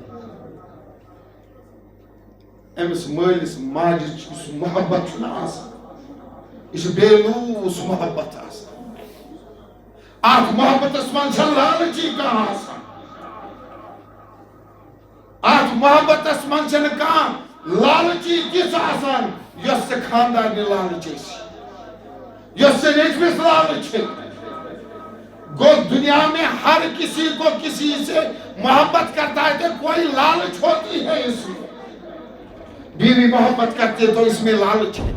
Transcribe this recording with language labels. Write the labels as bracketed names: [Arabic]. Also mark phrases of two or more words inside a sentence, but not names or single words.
[Kashmiri] أمِس مٲلِس ماجہِ یُس محبت چھُنہ آسان یہِ چھُ بے لوٗس محبت آسان اتھ محبتس منٛز چھےٚ لالچی کانٛہہ آسان اتھ محبتس منٛز چھنہٕ کانٛہہ لالچی تِژھ آسان یس سے خاندان لالچ یس سے نیچمس لالچ گو [Urdu] دنیا میں ہر کسی کو کسی سے محبت کرتا ہے تو کوئی لالچ ہوتی ہے اس میں. بیوی محبت کرتی ہے تو اس میں لالچ ہے.